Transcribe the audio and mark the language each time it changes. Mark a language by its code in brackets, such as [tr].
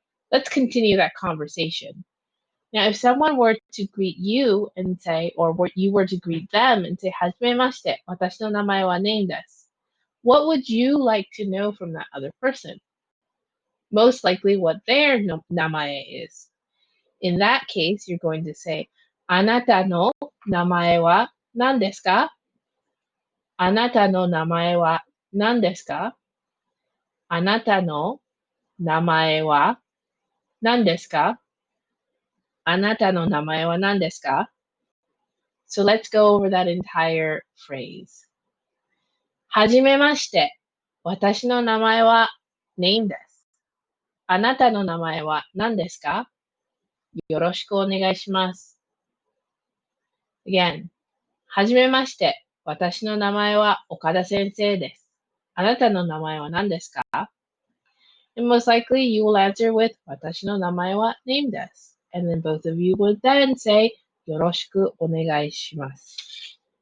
[en] Let's continue that conversation. Now, if someone were to greet you and say, or you were to greet them and say, hajimemashite. [ja] Watashi no namae wa name desu. [en] What would you like to know from that other person? Most likely what their namae is. In that case, you're going to say, [ja] anata no namae wa nan desu ka? あなたの名前は何ですか？あなたの名前は何ですか？あなたの名前は何ですか？ [en] So let's go over that entire phrase. [ja] はじめまして。私の名前は name です。あなたの名前は何ですか？よろしくお願いします。 Again. はじめまして。私の名前は岡田先生です。あなたの名前は何ですか？ [en] And most likely you will answer with [ja] 私の名前は name です。 [en] And then both of you would then say [ja] よろしくお願いします。